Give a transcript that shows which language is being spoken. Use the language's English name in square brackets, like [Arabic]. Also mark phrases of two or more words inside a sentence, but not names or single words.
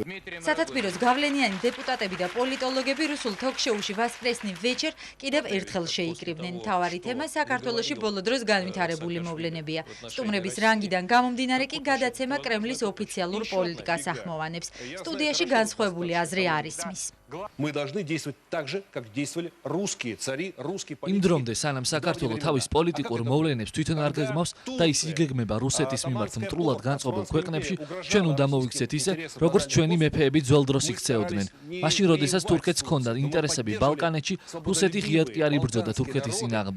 [Georgian] სათათბიროს გავლენიანი დეპუტატები და პოლიტოლოგები რუსულ თოქ-შოუში ვასპრესნი ვეჩერ კიდევ ერთხელ შეიკრიბნენ. მთავარი თემა საქართველოში ბოლო დროს განვითარებული მოვლენებია. სტუმრების რანგიდან გამომდინარე კი გადაცემა კრემლის ოფიციალურ პოლიტიკას ახმოვანებს. სტუდიაში განსხვავებული აზრი არ ისმის. [Russian] Мы должны действовать так же, как действовали русские цари, русские политики. [Georgian] იმ დრომდე სანამ საქართველო თავის პოლიტიკურ მოვლენებს თვითონ არ გეგმავს და ის იგეგმება რუსეთის მიმართ მტრულად განწყობილ ქვეყნებში, ჩვენ უნდა მოვიქცეთ ისე, როგორც ჩვენი მეფეები ძველ დროს იქცეოდნენ. მაშინ, როდესაც თურქეთს ჰქონდა ინტერესები ბალკანეთში, რუსეთი ღიად კი არ იბრძოდა თურქეთის წინააღმდეგ.